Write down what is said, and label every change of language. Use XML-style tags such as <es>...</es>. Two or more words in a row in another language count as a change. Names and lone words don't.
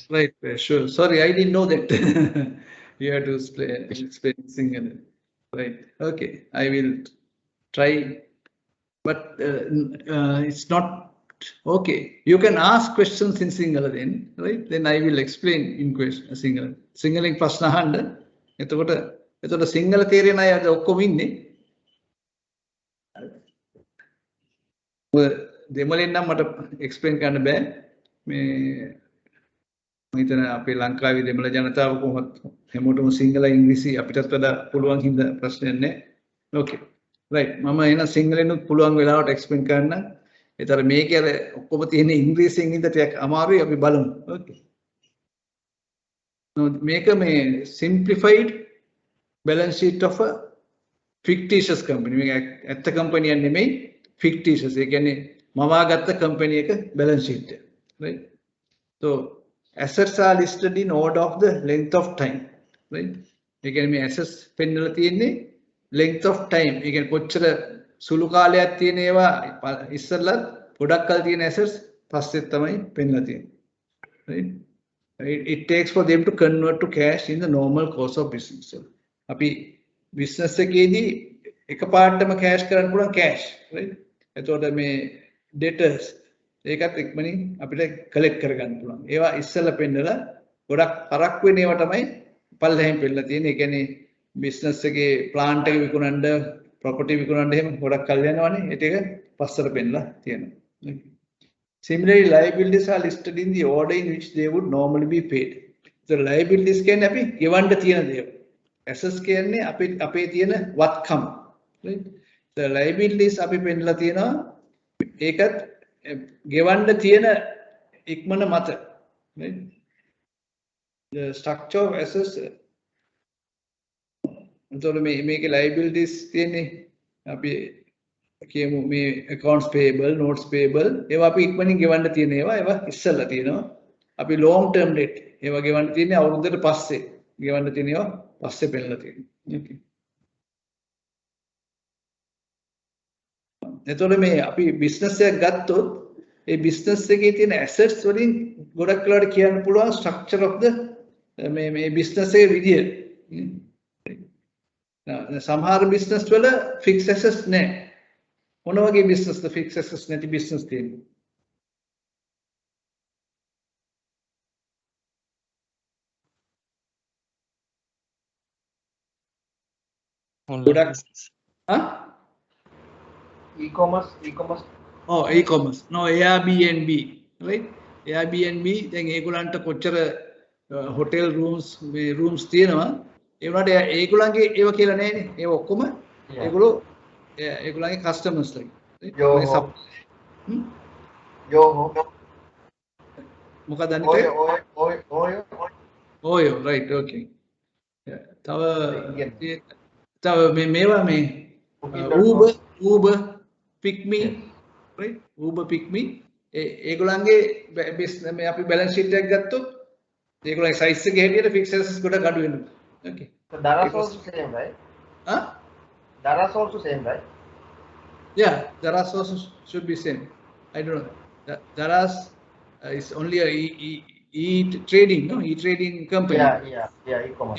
<en>Right, sure. Sorry, I didn't know that. You have to explain Sinhala. Right. Okay, I will try, but it's not okay. You can ask questions in Sinhala then, right? Then I will explain in question Sinhala.</en> <si>Sinhala ප්‍රශ්න අහන්න. එතකොට සිංහල තේරෙන අය අද ඔක්කොම ඉන්නේ. දෙමළෙන් නම් මට එක්ස්ප්ලেইন කරන්න බෑ. මේ මම හිතන අපේ ලංකාවේ දෙමළ ජනතාව කොහොමද හැමෝටම සිංහල ඉංග්‍රීසි අපිටත් වඩා පුළුවන් හින්දා ප්‍රශ්නයක් නැහැ.</si> <en>Okay. Right.</en> <si>මම එන සිංහලෙනුත් පුළුවන් වෙලාවට එක්ස්ප්ලেইන් කරන්න. ඒතර මේකේ අර ඔක්කොම තියෙන ඉංග්‍රීසියෙන් හින්දා ටිකක් අමාරුයි, අපි බලමු.</si> <en>Okay. Now</en> <si>මේක මේ</si> <en>simplified balance sheet of a fictitious company.</en> <si>මේක ඇත්ත කම්පැනියක් නෙමෙයි, fictitious. ඒ කියන්නේ මවාගත්ත කම්පැනි එක</si> <en>balance sheet</en> <si>එක.</si> <en>Right. So assets are listed in order of the length of time. Right.</en> <si>ඒ කියන්නේ මේ assets පෙන්නලා තියෙන්නේ</si> <en>length of time.</en> <si>ඒ කියන්නේ කොච්චර සුළු කාලයක් තියෙන ඒවා ඉස්සෙල්ලා ගොඩක් කල් තියෙන assets පස්සේ තමයි පෙන්නලා තියෙන්නේ.</si> <en>Right. It takes for them to convert to cash in the normal course of business.</en> <si>So අපි business එකේදී එකපාරටම cash කරන්න පුළුවන් cash. Right. එතකොට මේ debtors ඒකත් ඉක්මනින් අපිට collect කරගන්න පුළුවන්. ඒවා ඉස්සෙල්ලා පෙන්නලා ගොඩක් පරක් වෙන ඒවා තමයි පල්ලෙහෙන් පෙන්නලා තියෙන්නේ. ඒ කියන්නේ business එකේ plant එක විකුණන්න, property විකුණන්න එහෙම ගොඩක් කල් යනවනේ. ඒ ටික පස්සට පෙන්නලා තියෙනවා.</si> <en>Similarly, liabilities are listed in the order in which they would normally be paid. The liabilities</en> <si>කියන්නේ අපි ගෙවන්න තියෙන දේවල්. assets කියන්නේ අපේ තියෙන වත්කම්.</si> <en>Right? The liabilities</en> <si>අපි පෙන්නලා තියෙනවා ඒකත් ගෙවන්න තියෙන ඉක්මන මත.</si> <en>Right? The structure of assets</en> <si>එතකොට මේකේ liabilities තියෙන්නේ අපි කියමු මේ</si> <en>accounts payable, notes payable</en> <si>ඒවා අපි ඉක්මනින් ගෙවන්න තියෙන ඒවා ඉස්සෙල්ලා තියෙනවා. අපි</si> <en>long term debt</en> <si>ඒවා ගෙවන්න තියෙන්නේ අවුරුද්දකට පස්සේ ගෙවන්න තියෙන ඒවා පස්සේ පෙන්නලා තියෙනවා. Okay. එතකොට මේ අපි business එකක් ගත්තොත් ඒ business එකේ තියෙන assets වලින් ගොඩක් වෙලාවට කියන්න පුළුවන්</si> <en>structure of the</en> <si>මේ business එකේ විදිය. සමහර business වල</si> <en>fixed assets</en> <si>නැහැ. මොන වගේ business ද</si> <en>fixed assets</en> <si>නැති business තියෙන්නේ?</si> <en>Product. Huh? E-commerce. Oh, e-commerce. No, Airbnb, right?</en> <si>Airbnb දැන් ඒගොල්ලන්ට කොච්චර</si> <en>hotel rooms</en> <si>තියෙනවා ඒ වුණාට ඒගොල්ලන්ගේ ඒව කියලා නැහැනේ. ඒව ඔක්කොම ඒගොල්ලන්ගේ customers ලා. Yoho. මොකක්ද අනිත් එක? Oyo, right, okay. තව මේවා මේ Uber, PickMe, right? Uber, PickMe ඒගොල්ලන්ගේ business මේ අපි</si> <en>balance sheet</en> <si>එකක් ගත්තොත් ඒගොල්ලන්ගේ size එකේ හැටියට</si> <en>fixed assets</en> <si>ගොඩක් අඩු වෙනවා.</si> <en>Okay. So Daras also same, right? Huh? Daras also same, right? Yeah, Daras also should be same. I don't know. Daras is only a e-trading, no? E-trading company. Yeah, e-commerce.</en>